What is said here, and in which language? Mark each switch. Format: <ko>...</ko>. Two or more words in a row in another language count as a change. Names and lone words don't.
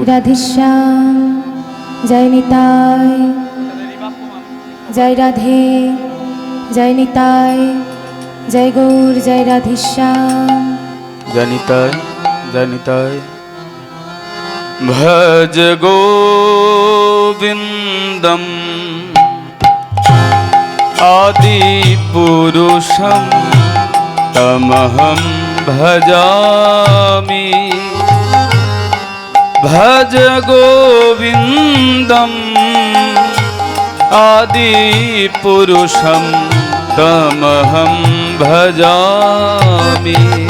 <bn>রাধেশ্যাম জয় নিতাই জয় রাধে জয় নিতাই জয় গৌর জয় রাধেশ্যাম। জনিতাই জনিতাই</bn> <sa>ভজ গোবিন্দম আদি পুরুষম তমহম ভজামি। ভজ গোবিন্দম আদি পুরুষম তমহম ভজামি।</sa>